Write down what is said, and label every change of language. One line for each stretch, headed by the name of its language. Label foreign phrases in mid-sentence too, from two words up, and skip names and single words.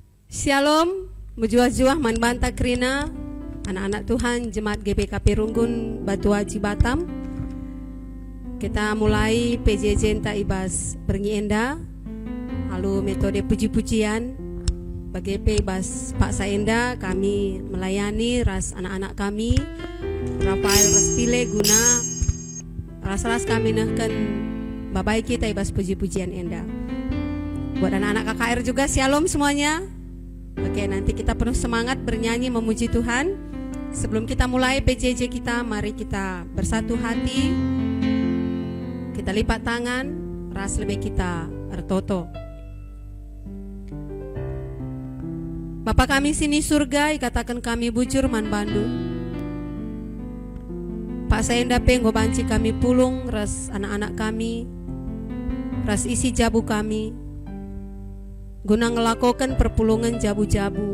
Batak Karo: Shalom, mujuah-juah manbanta krina, anak-anak Tuhan Jemaat GBKP Runggun Batu Haji Batam. Kita mulai PJJ enta ibas berngienda,
Indonesian: lalu metode puji-pujian bagi ibas Pak Saenda.
Batak Karo: Kami melayani ras anak-anak kami Rafael Raspile guna ras-ras kami nahkan babai kita ibas puji-pujian enda.
Indonesian: Buat anak-anak KKR juga shalom semuanya. Oke, nanti kita penuh semangat bernyanyi memuji Tuhan. Sebelum kita mulai PJJ kita, mari kita bersatu hati. Kita lipat tangan,
Batak Karo: ras lebih kita ertoto. Bapa kami sini surga, ikatakan kami bujur man bandu. Pak Saenda penggo banci kami pulung, ras anak-anak kami, ras isi jabu kami, guna ngelakokan perpulungan jabu-jabu.